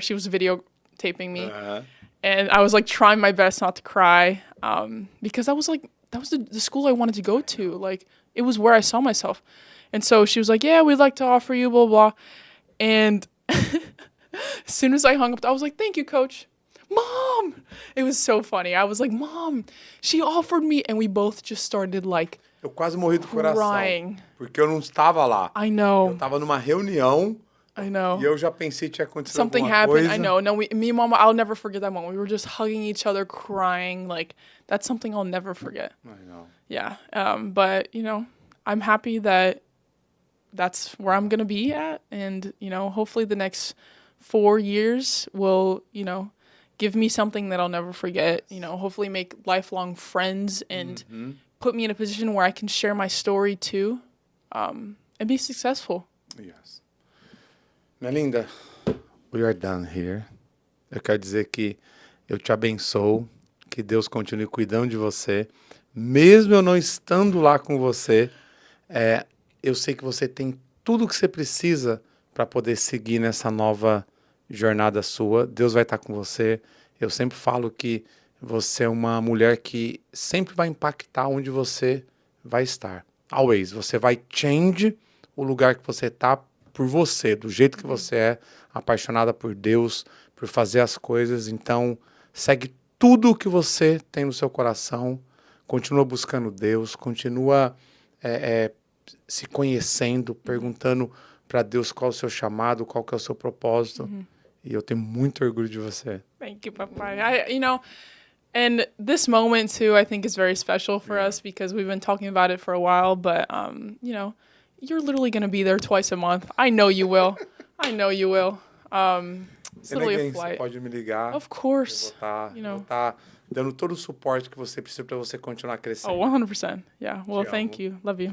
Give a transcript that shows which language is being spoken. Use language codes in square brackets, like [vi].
[en] She was videotaping me. And I was like trying my best not to cry because that was the school I wanted to go to. Like, it was where I saw myself. And so she was like, yeah, we'd like to offer you, blah, blah. And as soon as I hung up, I was like, thank you, Coach. Mom! It was so funny. I was like, Mom, she offered me. And we both just started like [pt] Eu quase morri do coração. [en] Crying. [pt] Porque eu não estava lá. [en] I know. [pt] Eu estava numa reunião. [en] I know. [pt] E eu já pensei que tinha acontecido [en] Something [pt] alguma [en] happened. [pt] coisa. [en] I know. No, me and Mama, I'll never forget that moment. We were just hugging each other, crying. Like, that's something I'll never forget. I know. Yeah. But, I'm happy that that's where I'm going to be at. And, hopefully the next 4 years will, give me something that I'll never forget. Hopefully make lifelong friends and put me in a position where I can share my story too and be successful. Yes. [pt] Minha linda, [en] we are done here. [pt] Eu quero dizer que eu te abençoo, que Deus continue cuidando de você. Mesmo eu não estando lá com você, eu sei que você tem tudo o que você precisa para poder seguir nessa nova jornada sua. Deus vai estar com você. Eu sempre falo que você é uma mulher que sempre vai impactar onde você vai estar. [en] Always. [pt] Você vai change o lugar que você está por você, do jeito que você é, apaixonada por Deus, por fazer as coisas. Então, segue tudo o que você tem no seu coração, continua buscando Deus, continua se conhecendo, perguntando para Deus qual é o seu chamado, qual que é o seu propósito. E eu tenho muito orgulho de você. [en] Thank you, Papai. And this moment too, I think is very special for us because we've been talking about it for a while, but you're literally going to be there twice a month. I know you will. It's literally a flight. [pt] Você pode me ligar. [en] Of course. [pt] Eu vou estar dando todo o suporte que você precisa para você continuar crescendo. [en] Oh, 100%. Yeah. Well, thank you. Love you.